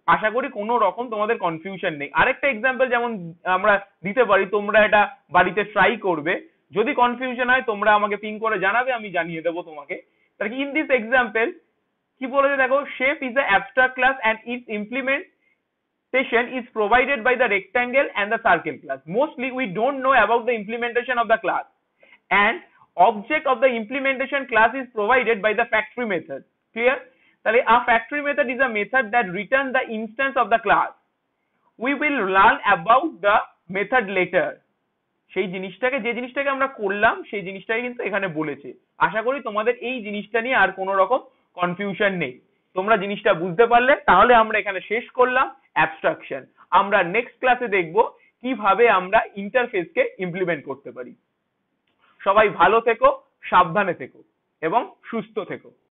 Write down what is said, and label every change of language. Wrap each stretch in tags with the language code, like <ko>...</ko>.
<bn>আশা করি কোনো রকম তোমাদের কনফিউশন নেই। আরেকটা এক্সাম্পল যেমন আমরা দিতে পারি, তোমরা এটা বাড়িতে ট্রাই করবে, যদি কনফিউশন হয় তোমরা আমাকে পিং করে জানাবে, আমি জানিয়ে দেবো তোমাকে।</bn> <en>তাহলে in this example</en> <bn>কি বলেছে দেখো,</bn> <en>Shape is a abstract class and its implementation is provided by the rectangle and the circle class. Mostly we don't know about the implementation of the class, and object of the implementation class is provided by the factory method. Clear? তাহলে a factory method is a method that returns the instance of the class. We will learn about the method later.</en> <bn>সেই জিনিসটাকে যে জিনিসটাকে আমরা করলাম সেই জিনিসটাই কিন্তু এখানে বলেছে। আশা করি তোমাদের এই জিনিসটা নিয়ে আর কোনো রকম কনফিউশন নেই। তোমরা জিনিসটা বুঝতে পারলে, তাহলে আমরা এখানে শেষ করলাম অ্যাবস্ট্রাকশন। আমরা নেক্সট ক্লাসে দেখব কিভাবে আমরা ইন্টারফেসকে ইমপ্লিমেন্ট করতে পারি। সবাই ভালো থেকো, সাবধানে থেকো এবং সুস্থ থেকো।</bn>